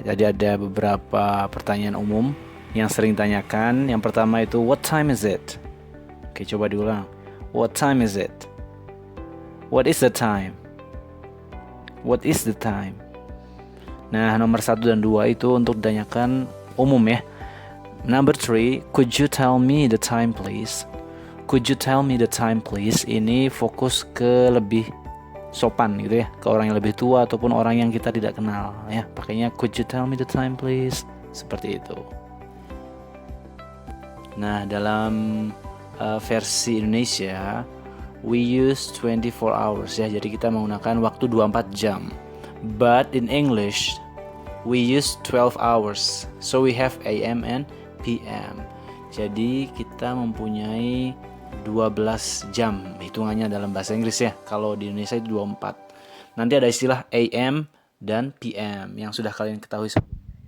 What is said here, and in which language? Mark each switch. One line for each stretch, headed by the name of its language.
Indonesian: Jadi ada beberapa pertanyaan umum yang sering ditanyakan. Yang pertama itu
English: what time is it?
Indonesian: Oke, coba diulang.
English: What time is it? What is the time? What is the time?
Indonesian: Nah, nomor 1 dan 2 itu untuk ditanyakan umum ya.
English: Number 3, could you tell me the time please? Could you tell me the time please?
Indonesian: Ini fokus ke lebih sopan gitu ya, ke orang yang lebih tua ataupun orang yang kita tidak kenal ya. Pakainya
English: could you tell me the time please?
Indonesian: Seperti itu. Nah, dalam versi Indonesia
English: we use 24 hours
Indonesian: ya. Jadi kita menggunakan waktu 24 jam.
English: But in English we use 12 hours. So we have AM and PM.
Indonesian: Jadi kita mempunyai 12 jam hitungannya dalam bahasa Inggris ya. Kalau di Indonesia itu 24. Nanti ada istilah AM dan PM yang sudah kalian ketahui sebelumnya.